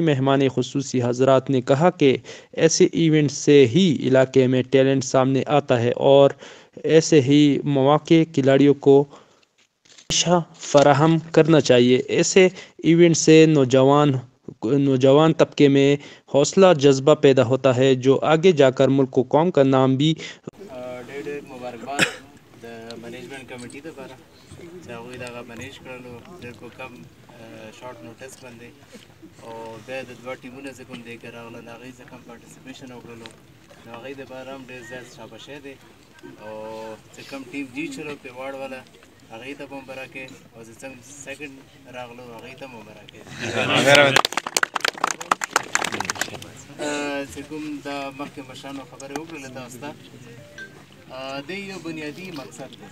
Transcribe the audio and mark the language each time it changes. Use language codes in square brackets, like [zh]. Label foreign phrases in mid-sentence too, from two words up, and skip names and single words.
[ur] مہمان خصوصی حضرات نے کہا کہ ایسے ایونٹس سے ہی علاقے میں ٹیلنٹ سامنے آتا ہے اور ایسے ہی مواقع کھلاڑیوں کو ہمیشہ فراہم کرنا چاہیے۔ ایسے ایونٹ سے نوجوان طبقے میں حوصلہ جذبہ پیدا ہوتا ہے جو آگے جا کر ملک و قوم کا نام بھی [ps] مبارکباد [en] management committee [ps] ته لپاره چې هغوی دغه مینیج کړلو ډېر په کم [en] short notice [ps] باندې او بیا د دوه ټیمونه چې کوم دی که راغلل هغوی چې کم پارټیسپیشن وکړلو نو هغوی دپاره هم ډېر زیات شاباشي دی او چې کم ټیم جیت شولو پیواړ والا هغوی ته به مبارکۍ او چې څنګه سیکنډ راغلو هغوی ته مبارکۍ چې کوم دا مخکې مشرانو خبرې وکړلې تاسو ته د یو بنیادي مقصد دی.